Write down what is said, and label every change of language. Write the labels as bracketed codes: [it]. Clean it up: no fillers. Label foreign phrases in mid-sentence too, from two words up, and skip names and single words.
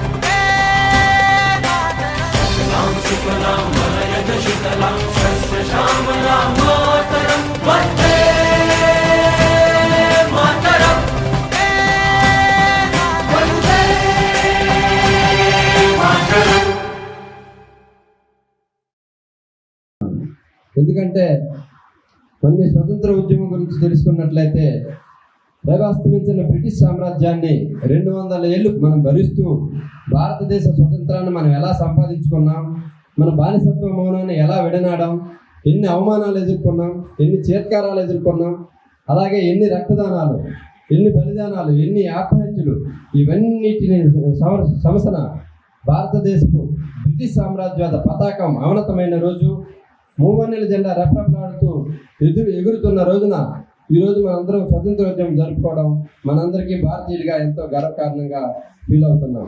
[sa] सुफलां सुफलां मलयज शीतलां शस्य श्यामलां मातरं वन्दे मातरम्। वन्दे मातरम्। [te] ఎందుకంటే మనం ఈ స్వతంత్ర ఉద్యమం గురించి తెలుసుకున్నట్లయితే ప్రభాస్తమించిన బ్రిటిష్ సామ్రాజ్యాన్ని 200 ఏళ్ళు మనం భరిస్తూ భారతదేశ స్వతంత్రాన్ని మనం ఎలా సంపాదించుకున్నాం, మన బానిసత్వ మౌనాన్ని ఎలా విడనాడాం, ఎన్ని అవమానాలు ఎదుర్కొన్నాం, ఎన్ని చేత్కారాలు ఎదుర్కొన్నాం, అలాగే ఎన్ని రక్తదానాలు, ఎన్ని బలిదానాలు, ఎన్ని ఆత్మహత్యలు, ఇవన్నిటిని సమసన భారతదేశపు బ్రిటిష్ సామ్రాజ్యాల పతాకం అవనతమైన రోజు, మూవన్నెల జెండా రెపరెపలాడుతూ ఎగురుతున్న రోజున ఈరోజు మనందరం స్వతంత్రోద్యమం జరుపుకోవడం మనందరికీ భారతీయుడిగా ఎంతో గర్వకారణంగా ఫీల్ అవుతున్నాం.